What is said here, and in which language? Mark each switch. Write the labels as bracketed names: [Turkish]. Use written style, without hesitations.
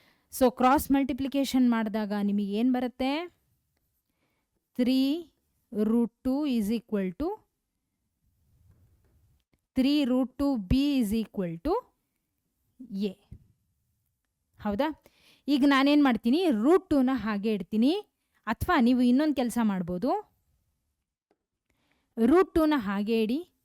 [Kannada] So cross multiplication ಮಾಡಿದಾಗ ನಿಮಗೆ ಏನು ಬರುತ್ತೆ? [English] 3√2 is equal to 3√2b is equal to a. [Kannada] ಹೌದಾ? ಈಗ ನಾನೇನು ಮಾಡ್ತೀನಿ, √2ನ ಹಾಗೆ ಇಡ್ತೀನಿ. ಅಥವಾ ನೀವು ಇನ್ನೊಂದು ಕೆಲಸ ಮಾಡ್ಬೋದು, √2ನ ಹಾಗೆ ಇಡಿ.